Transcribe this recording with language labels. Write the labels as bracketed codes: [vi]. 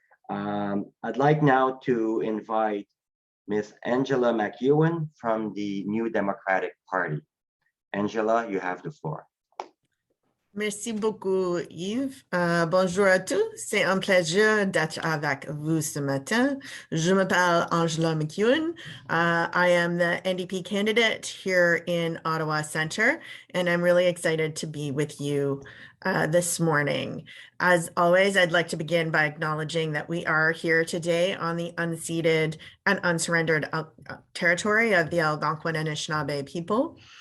[en] I'd like now to invite Ms. Angella MacEwen from the New Democratic Party. Angela, you have the floor. [fr] Merci beaucoup, Yves. Bonjour à tous. C'est un plaisir d'être avec vous ce matin. Je m'appelle Angella MacEwen. [en] I am the NDP candidate here in Ottawa Centre, and I'm really excited to be with you this morning. As always, I'd like to begin by acknowledging that we are here today on the unceded and unsurrendered territory of the Algonquin and Anishinaabe people.